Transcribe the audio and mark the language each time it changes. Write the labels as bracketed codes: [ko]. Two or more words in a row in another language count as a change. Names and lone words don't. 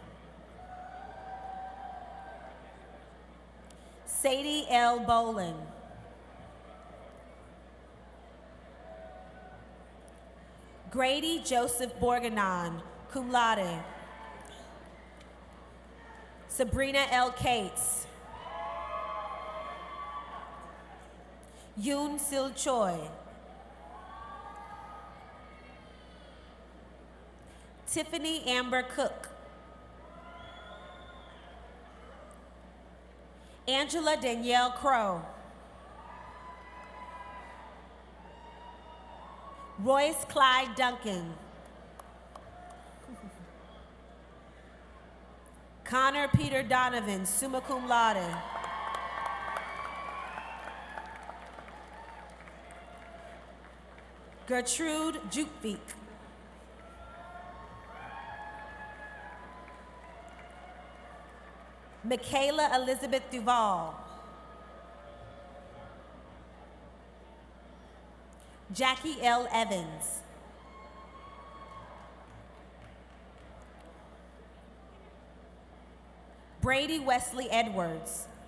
[en] Sadie L. Bolin. Grady Joseph Borganon, [la] cum laude. [en] Sabrina L. Cates. Yoon Sil Choi. Tiffany Amber Cook. Angela Danielle Crow. Royce Clyde Duncan. Connor Peter Donovan, [la] summa cum laude. [en] Gertrude Jukvik. Michaela Elizabeth Duval. Jackie L. Evans. Brady Wesley Edwards.